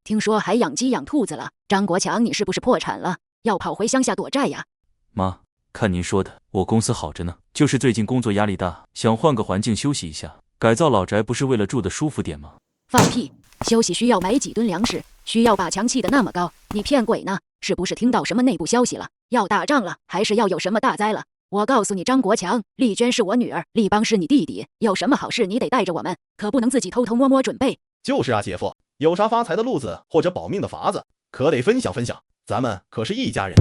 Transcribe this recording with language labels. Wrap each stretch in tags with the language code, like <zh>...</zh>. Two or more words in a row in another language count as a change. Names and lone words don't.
<zh>聽說還養雞養兔子了。張國強，你是不是破產了？要跑回鄉下躲債呀？媽，看您說的，我公司好着呢，就是最近工作壓力大，想換個環境休息一下。改造老宅不是為了住得舒服點嗎？放屁！休息需要買幾噸糧食，需要把牆砌得那麼高？你騙鬼呢？是不是聽到什麼內部消息了？要打仗了，還是要有什麼大災了？我告訴你，張國強，麗娟是我女兒，立邦是你弟弟，有什麼好事你得帶着我們，可不能自己偷偷摸摸準備。就是啊，姐夫，有啥發財的路子或者保命的法子，可得分享分享，咱們可是一家人。</zh>